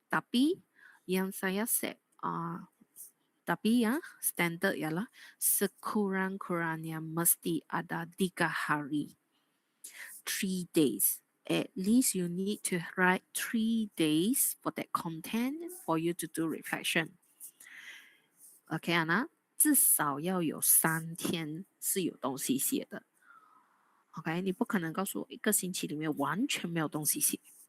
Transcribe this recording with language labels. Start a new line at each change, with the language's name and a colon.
Malay: Tapi yang saya set, tapi ya standard ialah sekurang-kurangnya mesti ada 3 hari.
English: 3 days. At least you need to write 3 days for that content for you to do reflection.
Chinese: OK 啊，那至少要有3天是有东西写的。 OK，你不可能告诉我1个星期里面完全没有东西写。